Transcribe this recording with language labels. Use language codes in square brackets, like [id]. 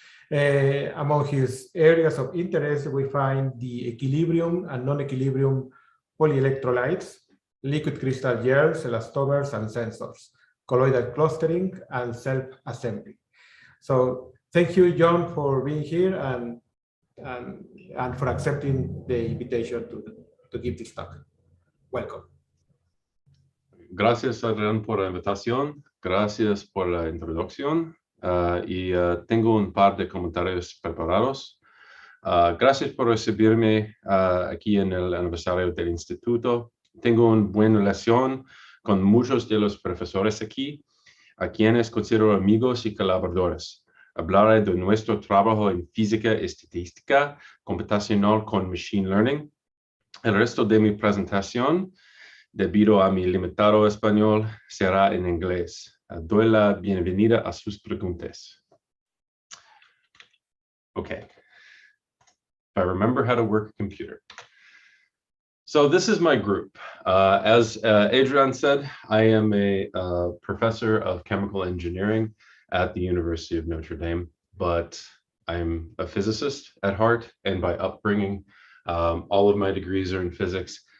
[en] Among his areas of interest, we find the equilibrium and non-equilibrium polyelectrolytes, liquid crystal gels, elastomers, and sensors, colloidal clustering, and self-assembly. So thank you, John, for being here and for accepting the invitation to give this talk. Welcome. [es] Gracias, Adrián, por la invitación. Gracias por la introducción. Tengo un par de comentarios preparados. Gracias por recibirme aquí en el aniversario del instituto. Tengo una buena relación con muchos de los profesores aquí, a quienes considero amigos y colaboradores. Hablaré de nuestro trabajo en física y estadística computacional con Machine Learning. El resto de mi presentación, debido a mi limitado español, será en inglés. Doy la bienvenida a sus preguntas. [en] Okay. If I remember how to work a computer. So this is my group. As Adrián said, I am a professor of chemical engineering at the University of Notre Dame, but I'm a physicist at heart, and by upbringing, all of my degrees are in physics.